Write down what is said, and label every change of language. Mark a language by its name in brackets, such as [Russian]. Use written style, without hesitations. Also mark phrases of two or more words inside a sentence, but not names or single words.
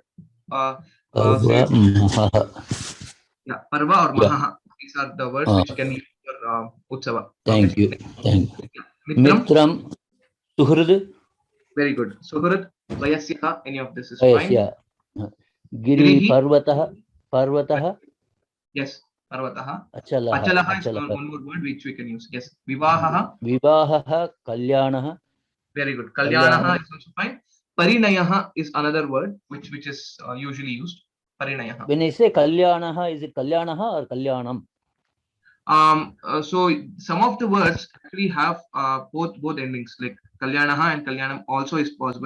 [Sanskrit] Parva, Maha. [English] Yeah, Parva or Maha. These are the words which can be used for Utsava. Thank you. [Sanskrit] Mitram, Suhrud. [English] Very good. [Sanskrit] Suhrud, Vayasya, [English] any of this is Yes, fine. yeah. Giri, [Sanskrit] Parvataha. [English] Yes, Parvataha. [Sanskrit] Achalaha. [English] Achalaha is one more word which we can use. Yes, [Sanskrit] Vivahaha. Vivahaha, Kalyanaha. [English] Very good. Kalyanaha is also fine. Parinayaha is another word which is usually used. [Sanskrit] Parinayaha. [English] When I say Kalyanaha, is it Kalyanaha or Kalyanam? So some of the words actually have both endings, like Kalyanaha and Kalyanam also is possible.